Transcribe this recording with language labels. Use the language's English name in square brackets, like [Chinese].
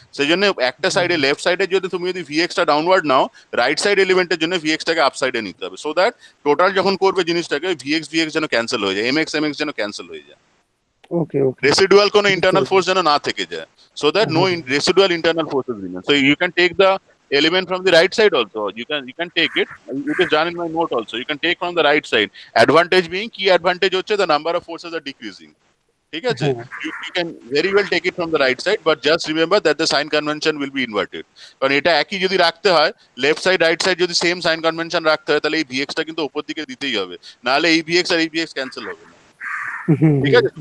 [Bangla] সেই জন্য একটা সাইডে, লেফট সাইডে যদি তুমি ভিএক্সটা ডাউনওয়ার্ড নাও, রাইট সাইড এলিমেন্টের জন্য ভিএক্সটাকে আপ সাইডে নিতে হবে, সো দ্যাট টোটাল যখন করবে জিনিসটাকে ভিএক্স যেন ক্যান্সেল হয়ে যায়, এমএক্স যেন ক্যান্সেল হয়ে যায়, [English] okay okay [Bangla] রেসিডুয়াল কোনো ইন্টারনাল ফোর্স যেন না থেকে যায়, [English] so that no residual internal forces remain. So you can take the element from the right side also, you can take it is done in my note also, you can take from the right side. Advantage being, key advantage হচ্ছে the number of forces are decreasing, [Bangla] ঠিক আছে? [English] You can very well take it from the right side, but just remember that the sign convention will be inverted. [Bangla] কারণ এটা একই যদি রাখতে হয়, left side right side যদি সেম সাইন কনভেনশন রাখতে হয়, তাহলে এই ভিএক্সটা কিন্তু উপর দিকে দিতেই হবে, নাহলে এই ভিএক্স আর এই ভিএক্স ক্যান্সেল হবে না, ঠিক আছে?